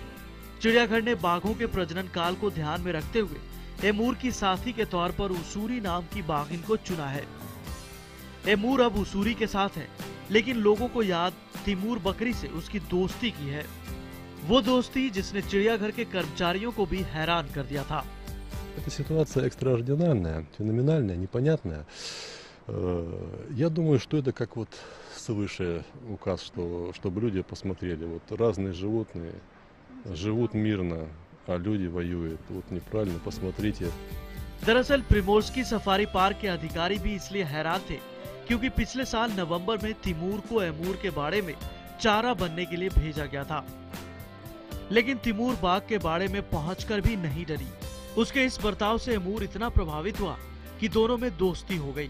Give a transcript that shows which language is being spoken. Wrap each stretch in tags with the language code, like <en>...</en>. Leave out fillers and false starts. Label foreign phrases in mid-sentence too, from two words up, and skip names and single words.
<hi>चिड़ियाघर ने बाघों के प्रजनन काल को ध्यान में रखते हुए एमूर की साथी के तौर पर उसूरी नाम की बाघिन को चुना है। एमूर अब उसूरी के साथ है, लेकिन लोगों को याद तिमूर बकरी से उसकी दोस्ती की है। वो दोस्ती जिसने चिड़ियाघर के कर्मचारियों को भी हैरान कर दिया था।</hi> <ru>Эта ситуация экстраординарная, феноменальная, непонятная. Я думаю, что это как вот свыше указ, чтобы люди посмотрели. Вот разные животные живут мирно, а люди воюют. Вот неправильно, посмотрите.</ru> <hi>दरअसल प्रिमोर्स्की सफारी पार्क के अधिकारी भी इसलिए हैरान थे क्योंकि पिछले साल नवंबर में तिमूर को एमूर के बाड़े में चारा बनने के लिए भेजा गया था, लेकिन तिमूर बाघ के बाड़े में पहुंचकर भी नहीं डरी। उसके इस बर्ताव से एमूर इतना प्रभावित हुआ कि दोनों में दोस्ती हो गई।</hi>